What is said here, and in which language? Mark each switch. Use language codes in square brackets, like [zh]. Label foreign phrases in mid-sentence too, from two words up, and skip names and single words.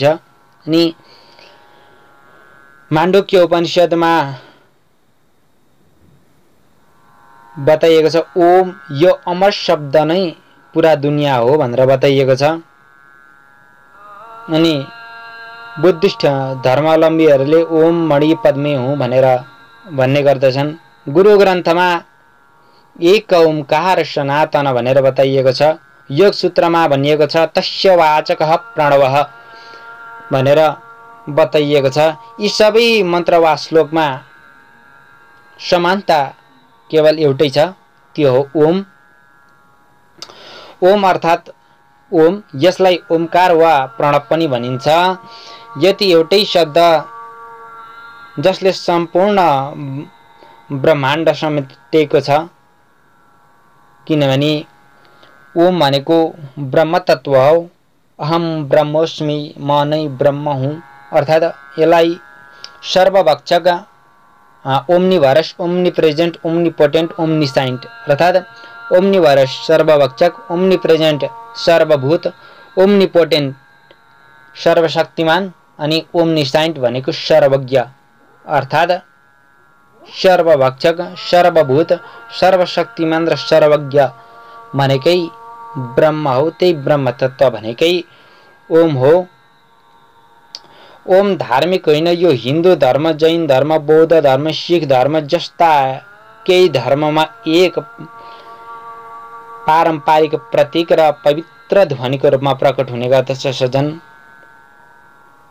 [ne] अनि माण्डुक्य उपनिषदमा बताइएको छ ओम यो अमर शब्द नै पुरा दुनिया हो भनेर बताइएको छ। अनि बुद्धिस्ट धर्मावलम्बीहरूले [sa] ओम मणि पद्मे हुँ [ne] भनेर भन्ने गर्दछन्। गुरु ग्रन्थमा एक ओमकार सनातन भनेर बताइएको छ। योग सूत्रमा भनिएको छ [sa] तस्य वाचकः प्रणवः [ne] भनेर बताइएको छ। यी सबै मन्त्र वा श्लोकमा समानता केवल एउटै छ, त्यो हो ओम। ओम अर्थात् ओम, यसलाई ओमकार वा प्रणव पनि भनिन्छ। यति एउटै शब्द जसले सम्पूर्ण ब्रह्माण्ड समेटेको छ, किनभने ओम भनेको ब्रह्म तत्व हो। [sa] अहम ब्रह्मोस्मि, [ne] म नै ब्रह्म हुँ, अर्थात् यसलाई सर्वभक्षक, [en] omnivorous, omnipresent, omnipotent, omniscient [ne] अर्थात् ओम्निभरस सर्वभक्षक, ओम्निप्रेजेन्ट सर्वभूत, ओम्निपोटेन्ट सर्वशक्तिमान अनि ओम्निसाइन्ट भनेको सर्वज्ञ अर्थात् सर्वभक्षक, सर्वभूत, सर्वशक्तिमान र सर्वज्ञ भनेकै ब्रह्म हो। त्यही ब्रह्म तत्व भनेकै ओम हो। ओम धार्मिक होइन, यो हिन्दू धर्म, जैन धर्म, बौद्ध धर्म, सिख धर्म जस्ता केही धर्ममा एक पारम्परिक प्रतीक र पवित्र ध्वनिको रूपमा प्रकट हुने गर्दछ सजन।